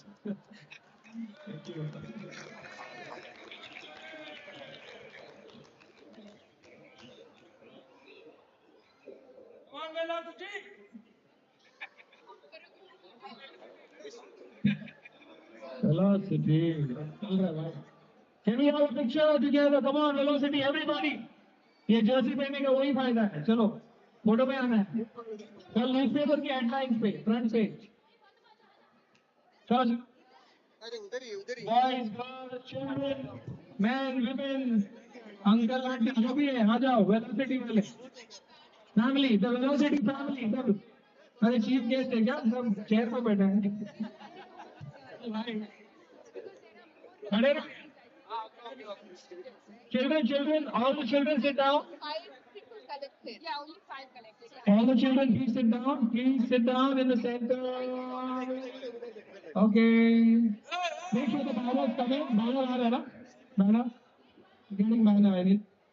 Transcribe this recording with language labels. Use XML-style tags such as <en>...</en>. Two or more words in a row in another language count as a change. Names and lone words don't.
<en>Thank you. Velocity. Can we have a picture together? Come on, Velocity, everybody.</en> <hi>ये जर्सी पहनने का वही फायदा है. चलो फोटो पे आना है. कल न्यूज़पेपर की हेडलाइंस पे</hi> <en>front page.</en> <hi>चलो.</hi> <en>Boys, girls, children, men, women, uncle, auntie,</en> <hi>जो भी है आ जाओ Velocity वाले.</hi> <en>Family, the Velocity family.</en> <hi>सब. अरे</hi> <en>chief guest</en> <hi>है क्या? सब चेयर पे बैठे हैं. खड़े रहो.</hi> <en>Children, all the children sit down. 5 people collected. Yeah, only 5 collected. All the children, please sit down. Please sit down in the center. Okay. Make sure the banner is coming.</en> <hi>Banner आ रहा है ना? Banner.</hi> <en>Getting banner, I need.</en>